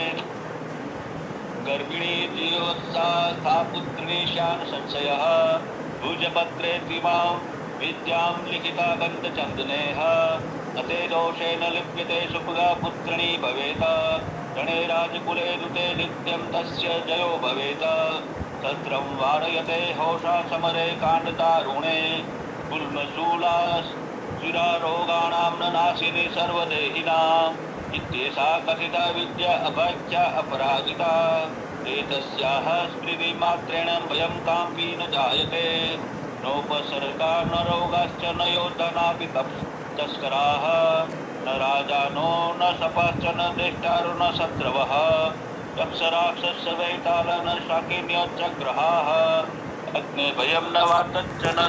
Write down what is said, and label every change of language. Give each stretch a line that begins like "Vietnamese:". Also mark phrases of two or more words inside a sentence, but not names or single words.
Sanskrit: गर्भिणी जीवत्सा सा पुत्री शान संशयः भुजपत्रे त्विमां विद्यां लिखिता गंधचंदनेः अते दोषेन लिप्यते सुभगा पुत्रनी भवेत रणे राजकुले दुते नित्यं तस्य जयो भवेत शस्त्रं वारयते होषा समरे कांडदारुणे गुल्मशूला सुरारोगाणां न नाशिनी सर्वदेहिनां इत्येषा कथिता विद्या अभाग्या अपराजिता एतस्याः स्मृतिमात्रेण भयं कामपि न जायते नोपसर्गा न रोगाश्च न योधनापि तस्कराः न राजानो न सपाश्च न दृष्टारो न शत्रवः यक्षराक्षस वैताल न शाकिन्यश्च ग्रहाः अग्ने भयं न वातच्च न